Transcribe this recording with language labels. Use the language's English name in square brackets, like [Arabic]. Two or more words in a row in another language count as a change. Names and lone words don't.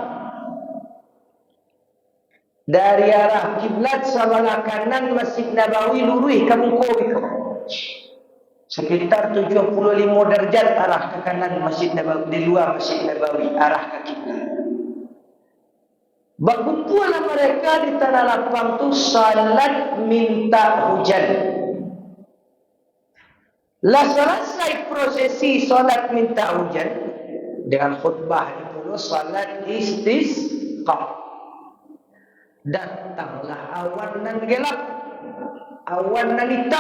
[Indonesian] Dari arah kiblat sebelah kanan Masjid Nabawi lurus ke muka sekitar 75 darjat arah ke kanan Masjid Nabawi, di luar Masjid Nabawi arah ke kiblat. Berkumpullah mereka di tanah lapang tu salat minta hujan. Lah selesai prosesi salat minta hujan dengan khutbah di puluh salat istisqa. Datanglah awan nan gelap, awan nan hitam.